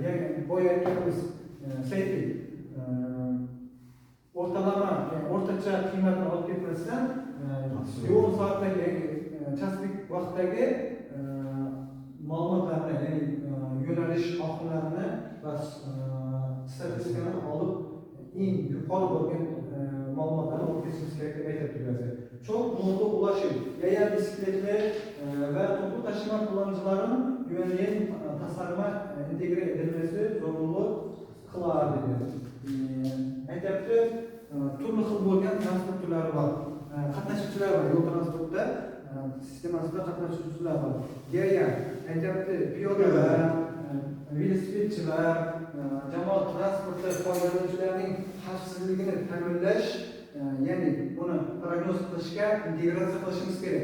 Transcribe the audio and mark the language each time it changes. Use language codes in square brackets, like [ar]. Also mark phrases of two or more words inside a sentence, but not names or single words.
[uz] Ya'ni boya aytganimiz saytli o'rtalama, o'rtacha qiymatni olib kelmasdan yo'g'in soatdagi, chaslik vaqtdagi ma'lumotlarni, ya'ni yo'nalish oqimlarini va statistikani olib eng yuqori bo'lgan ma'lumotlarni olib kelishimiz kerak deb aytib turibdi. [tr] Çok moda ulaşım, yaya bisikletli ve toplu taşıma kullanıcıların güvenliğin tasarıma entegre edilmesi zorunlu kılar dedi. [uz] Aytibdi, turli xil bo'lgan transport turlari bor. Qatnashuvchilar bor, yo'l transportda sistemasida qatnashuvchilar bor. Yaya, aytibdi, piyodalar, velosipedchilar, jamoat transporti foydalanuvchilarining xavfsizligini ta'minlash, ya'ni buni prognoz qilishga integratsiya qilishimiz kerak.